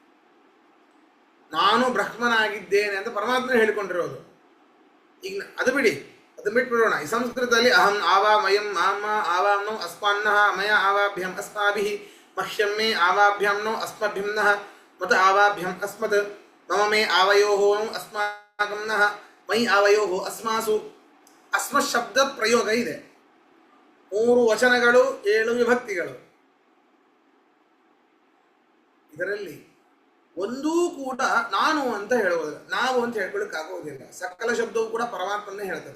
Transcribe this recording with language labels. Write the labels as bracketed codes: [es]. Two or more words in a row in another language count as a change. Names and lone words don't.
[kn] ನಾನು ಬ್ರಹ್ಮನಾಗಿದ್ದೇನೆ ಅಂತ ಪರಮಾತ್ಮನೇ ಹೇಳಿಕೊಂಡಿರೋದು. ಈಗ ಅದು ಬಿಡಿ, ಅದನ್ನ ಬಿಟ್ಬಿಡೋಣ. ಈ ಸಂಸ್ಕೃತದಲ್ಲಿ [sa] ಅಹಂ ಆವಾಮಯಂ ಮಾಮ ಆವಾಮ್ನೋ ಅಸ್ಮಾನ್ನಃ ಮಯ ಆವಾಭ್ಯಂ ಅಸ್ಮಾಭಿಃ ಮಹ್ಯಂ ಮೇ ಆವಾಭ್ಯಂ ನೋ ಅಸ್ಮಭ್ಯಂ ನಃ ಮತ ಆವಾಭ್ಯಂ ಅಸ್ಮತ್ ಮಮ ಮೇ ಆವಯೋಃ ಅಸ್ಮಾಕಂ ನಃ ಮಯಿ ಆವಯೋಃ ಅಸ್ಮಾಸು. [kn] ಅಸ್ಮತ್ ಶಬ್ದ ಪ್ರಯೋಗ ಇದೆ. 3 ವಚನಗಳು, 7 ವಿಭಕ್ತಿಗಳು. ಇದರಲ್ಲಿ ಒಂದೂ ಕೂಡ ನಾನು ಅಂತ ಹೇಳುವುದಿಲ್ಲ, ನಾವು ಅಂತ ಹೇಳ್ಕೊಳ್ಳಿಕ್ಕಾಗೋದಿಲ್ಲ. ಸಕಲ ಶಬ್ದವು ಕೂಡ ಪರಮಾತ್ಮನ್ನೇ ಹೇಳ್ತದೆ.